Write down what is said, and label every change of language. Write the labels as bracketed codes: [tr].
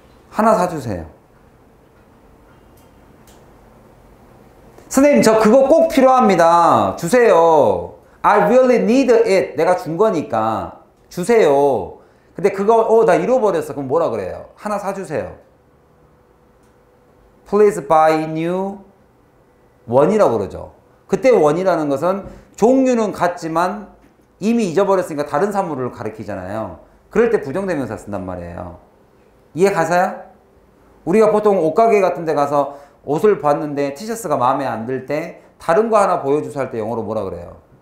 [ko] 하나 사주세요. 선생님 저 그거 꼭 필요합니다. 주세요. [en] I really need it. [ko] 내가 준 거니까 주세요. 근데 그거 나 잃어버렸어. 그럼 뭐라 그래요? 하나 사주세요. [en] Please buy new one이라고 [ko] 그러죠. 그때 one이라는 것은 종류는 같지만 이미 잊어버렸으니까 다른 사물을 가리키잖아요. 그럴 때 부정대명사 쓴단 말이에요. 이해 가세요? 우리가 보통 옷가게 같은 데 가서 옷을 봤는데 티셔츠가 마음에 안 들 때 다른 거 하나 보여주세요 할 때 영어로 뭐라 그래요?